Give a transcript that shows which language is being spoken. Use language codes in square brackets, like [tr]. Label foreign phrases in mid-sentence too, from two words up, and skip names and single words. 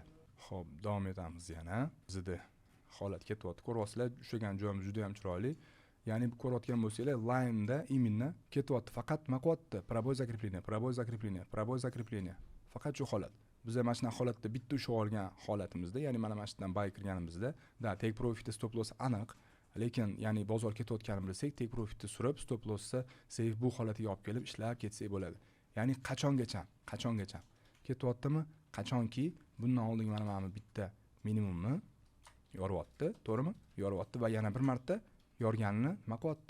[uz] Xo'p, davom etamiz yana. Bizda holat ketyapti. Ko'ryapsizlar, ushlagan joyimiz juda ham chiroyli. Ya'ni ko'rayotgan bo'lsanglar, line-da imенно ketyapti. Faqat nima qilyapti? [ru] Пробой закрепление. [uz] Faqat shu holat. Biz mana shunday holatda bitta ushlab olgan holatimizda, ya'ni mana shundan buy kirganimizda, [en] take profit stop loss aniq. [uz] Lekin ya'ni bozor ketayotganini bilsak, [en] take profitni [uz] surib, [en] stop lossni [uz] save bu holatiga olib kelib ishlab ketsak bo'ladi. Ya'ni qachongacha ketyaptimi? Qachonki bundan oldingi mana bitta minimumni yoryapti, to'g'rimi? Yoryapti va yana bir marta yorganini nima qilyapti?